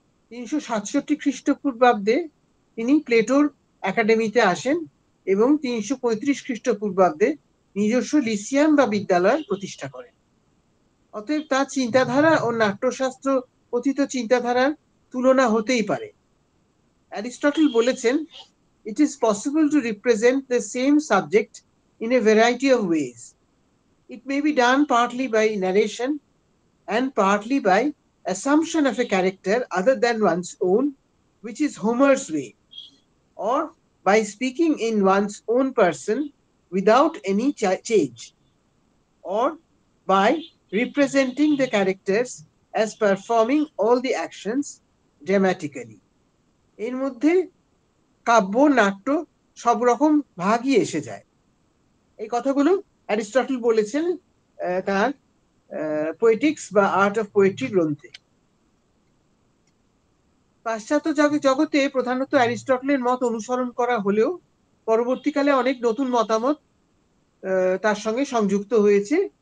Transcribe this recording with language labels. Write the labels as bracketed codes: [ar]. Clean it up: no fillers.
[bn] 367 খ্রিস্টপূর্বাব্দে তিনি প্লেটোর একাডেমিতে আসেন এবং 335 খ্রিস্টপূর্বাব্দে নিজস্ব লিসিয়াম বা বিদ্যালয় প্রতিষ্ঠা করেন। অতএব তার চিন্তাধারা ও নাট্যশাস্ত্র কথিত চিন্তাধারার তুলনা হতেই পারে। অ্যারিস্টটল বলেছেন, [en] it is possible to represent the same subject in a variety of ways. It may be done partly by narration and partly by assumption of a character other than one's own, which is Homer's way, or by speaking in one's own person without any change, or by representing the characters as performing all the actions dramatically. [bn] এর মধ্যে কাব্য, নাট্য সব রকম ভাগই এসে যায়। এই কথাগুলো অ্যারিস্টটল বলেছেন তার পোয়েটিক্স বা আর্ট অফ পোয়েট্রি গ্রন্থে। পাশ্চাত্য জগতে প্রধানত অ্যারিস্টটলের মত অনুসরণ করা হলেও পরবর্তীকালে অনেক নতুন মতামত তার সঙ্গে সংযুক্ত হয়েছে।